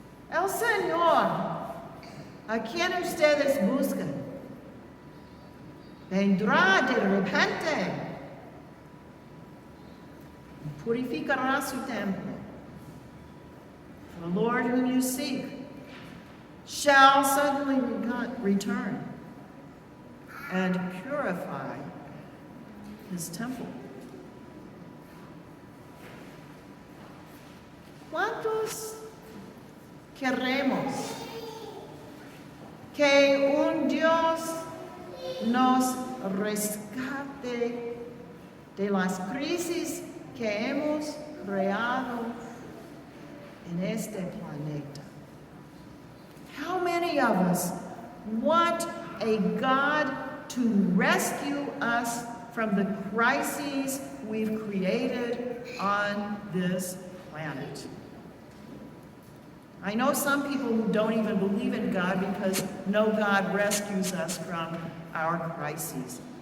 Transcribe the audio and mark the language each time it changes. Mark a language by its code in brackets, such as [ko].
[es] El Señor, a quien ustedes buscan, vendrá de repente y purificará su templo. [en] The Lord whom you seek shall suddenly return and purify his temple. [es] ¿Cuántos queremos que un Dios nos rescate de las crisis que hemos creado en este planeta? [en] How many of us want a God to rescue us from the crises we've created on this planet? I know some people who don't even believe in God because no God rescues us from our crises.